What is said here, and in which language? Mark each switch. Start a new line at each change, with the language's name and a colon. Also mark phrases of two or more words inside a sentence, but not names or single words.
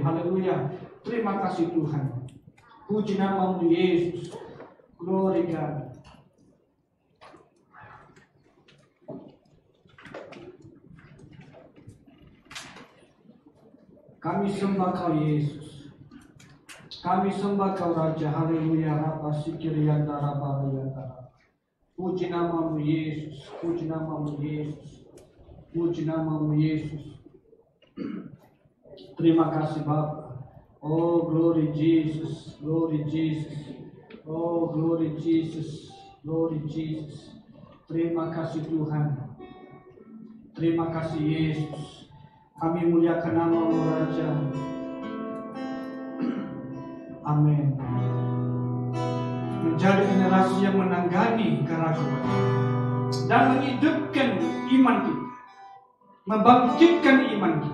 Indonesian: Haleluya. Terima kasih Tuhan. Puji nama-Mu Yesus.
English: Glory God.
Indonesian: Kami sembah Kau Yesus. Kami sembah Kau Raja. Haleluya. Rapa sikirianda rapa riyanda. Puji nama-Mu Yesus. Puji nama-Mu Yesus. Puji nama-Mu Yesus. Terima kasih Bapa.
English: Oh, glory Jesus, glory Jesus, oh, glory Jesus, glory Jesus.
Indonesian: Terima kasih Tuhan, terima kasih Yesus. Kami muliakan nama-Mu Raja. Amin. Menjadi generasi yang menangani keraguan dan menghidupkan iman kita, membangkitkan iman kita.